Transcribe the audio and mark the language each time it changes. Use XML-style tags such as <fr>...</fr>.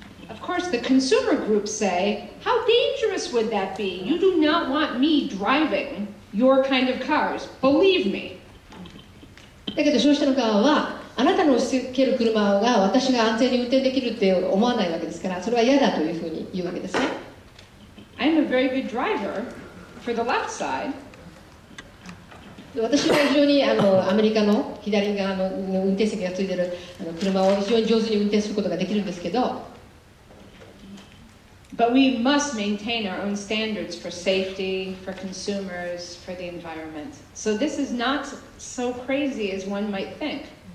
<en>Of course, the consumer groups say, how dangerous would that be? You do not want me driving your kind of cars. Believe me.</en> <ja>だけど消費者の側はあなたの押し付ける車が私が安全に運転できるって思わないわけですから、それは嫌だというふうに言うわけですね。</ja> <en>I'm a very good driver for the left side.</en> <ja>私は非常にアメリカの左側の運転席がついている車を非常に上手に運転することができるんですけど、</ja> <en>But we must maintain our own standards for safety, for consumers, for the environment. So this is not so crazy as one might think.</en>